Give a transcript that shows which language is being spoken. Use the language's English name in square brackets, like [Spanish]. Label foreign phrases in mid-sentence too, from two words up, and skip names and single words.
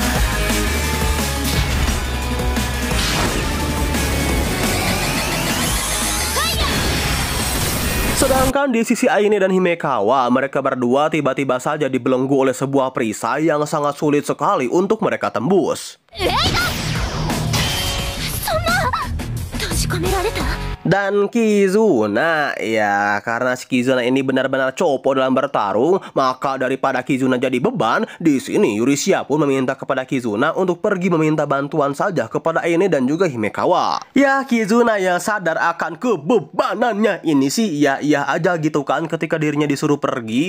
[Indonesian] Sedangkan di sisi Aine dan Himekawa, mereka berdua tiba-tiba saja dibelenggu oleh sebuah perisai yang sangat sulit sekali untuk mereka tembus. [Japanese] し込められた。 [Indonesian] Dan Kizuna, ya karena si Kizuna ini benar-benar copo dalam bertarung, maka daripada Kizuna jadi beban, di sini Yurishia pun meminta kepada Kizuna untuk pergi meminta bantuan saja kepada Aine dan juga Himekawa. Ya Kizuna yang sadar akan kebebanannya ini sih ya iya aja gitu kan ketika dirinya disuruh pergi.